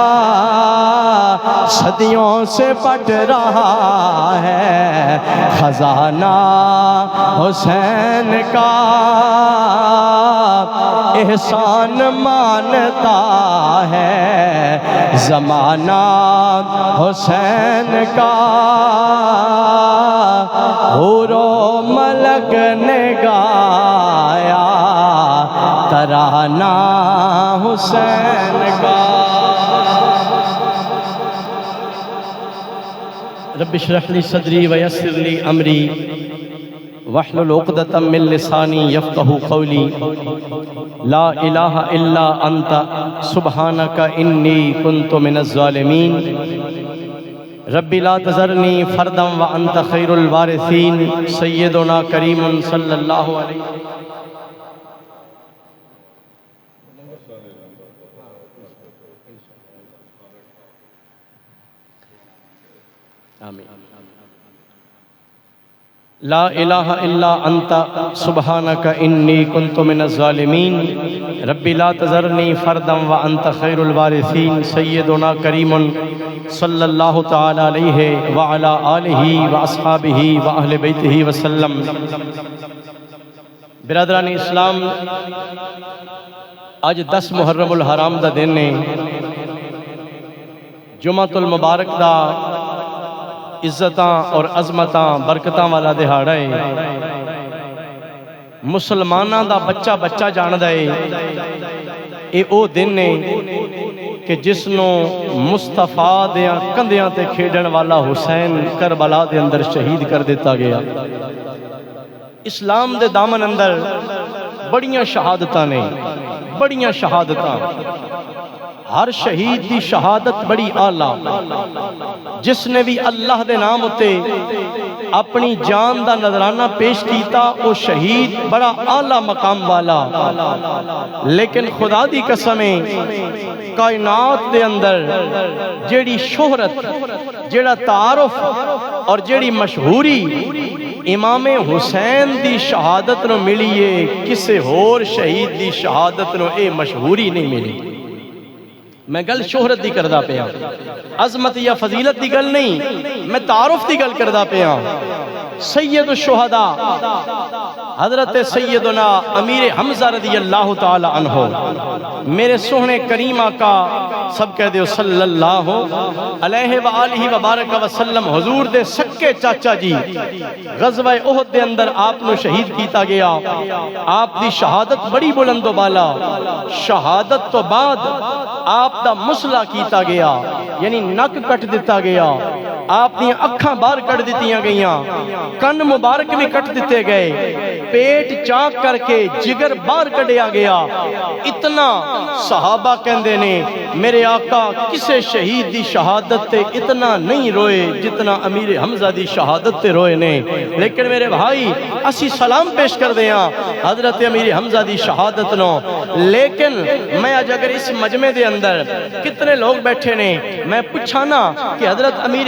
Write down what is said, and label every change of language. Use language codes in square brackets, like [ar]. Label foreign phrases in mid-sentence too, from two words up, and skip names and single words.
[ur] صدیوں سے پٹ رہا ہے خزانہ حسین کا احسان مانتا ہے زمانہ حسین کا حور و ملک نے گایا ترانہ حسین کا [ar] رب اشرح لی صدری ویسر لی امری واحلل عقدۃ من لسانی یفقہوا قولی لا الہ الا انت سبحانک انی کنت من الظالمین رب لا تذرنی فردا وانت خیر الوارثین سیدنا کریم صلی اللہ علیہ آمین لا الہ الا انت سبحانک انی کنت من الظالمین رب لا تذرنی فردا وانت خیر الوارثین سیدنا کریم صلی اللہ تعالی علیہ وعلا آلہ واصحابہ واہل بیتہ وسلم [pa] برادران اسلام آج 10 محرم الحرام دا دن نے جمعۃ المبارک دا عزتاں اور عظمتاں برکتاں والا دہاڑا ہے مسلماناں دا بچہ بچہ جاندا ہے اے او دن ہے کہ جس نو مصطفیٰ دیاں کندیاں تے کھیڈن والا حسین کربلا دے اندر شہید کر دیتا گیا اسلام دے دامن اندر بڑیاں شہادتاں نے بڑیاں شہادتاں ہر شہید دی شہادت بڑی اعلیٰ جس نے بھی اللہ دے نام ہوتے اپنی جان دا نظرانہ پیش کیتا وہ شہید بڑا اعلیٰ مقام والا لیکن خدا دی قسمیں کائنات دے اندر جیڑی شہرت جیڑا تعارف اور جیڑی مشہوری امام حسین دی شہادت نو ملیے کسے ہور شہید دی شہادت نو اے مشہوری نہیں ملی میں گل شہرت دی کردہ پیا عظمت یا فضیلت دی گل نہیں میں تعارف دی گل کردہ پیا سید الشہداء حضرت سیدنا امیر حمزہ [ar] رضی اللہ تعالی عنہ [pa] میرے سوہنے کریم آقا سب کہہ دیو [ar] صلی اللہ علیہ وآلہ وبارک وسلم [pa] حضور دے سکے چاچا جی غزوہ احد دے اندر آپ نو شہید کیتا گیا آپ دی شہادت بڑی بلند و بالا شہادت تو بعد آپ دا مسلح کیتا گیا یعنی نک کٹ دیتا گیا آپ دی اکھاں باہر کٹ دیتیاں گئیاں کن مبارک بھی کٹ دیتے گئے پیٹ چاک کر کے جگر باہر کٹیا گیا اتنا صحابہ کہندے نے میرے آقا کسے شہید دی شہادت تے اتنا نہیں روئے جتنا امیر حمزہ دی شہادت تے روئے نے لیکن میرے بھائی اسی سلام پیش کر دیاں حضرت امیر حمزہ دی شہادت نو لیکن میں آج اگر اس مجمع دے اندر کتنے لوگ بیٹھے نے میں پوچھانا کہ حضرت امیر حمزہ